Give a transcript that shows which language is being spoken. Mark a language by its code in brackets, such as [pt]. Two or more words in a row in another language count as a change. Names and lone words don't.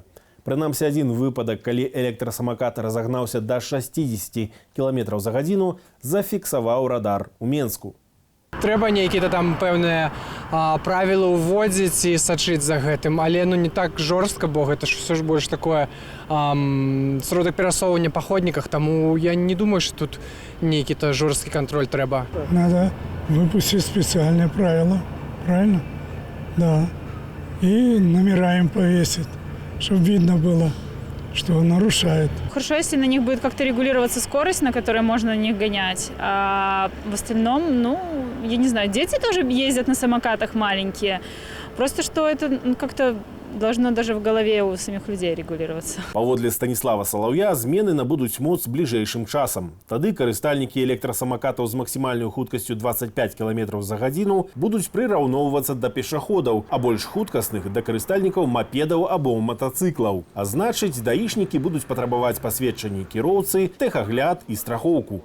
[be] Прынамсі, адзін выпадак, калі электрасамакат разагнаўся да 60 км за гадзіну, зафіксаваў радар у Менску. Трэба нейкія там пэўныя правілы ўводзіць і сачыць за гэтым, але не так жорстка, бо гэта ж все ж больш такое сродак перасоўвання па ходніках, таму я не думаю, што тут нейкі-то жорсткі кантроль трэба. [ru] Надо выпустить специальные правила, правильно? Да. И номера им повесить, чтобы видно было, что он нарушает. Хорошо, если на них будет как-то регулироваться скорость, на которой можно на них гонять. А в остальном, я не знаю, дети тоже ездят на самокатах маленькие. Просто что это как-то должно даже в голове у самих людей регулироваться. [be] Паводле Станіслава Салаўя, змены набудуць моц бліжэйшым часам. Тады карыстальнікі электрасамакатаў з максімальнай хуткасцю 25 км за гадзіну будуць прыраўноўвацца да пешаходаў, а больш хуткасных да карыстальнікаў мапедаў або матацыклаў. А значыць, даішнікі будуць патрабаваць пасведчанні кіроўцы, тэхагляд і страхоўку.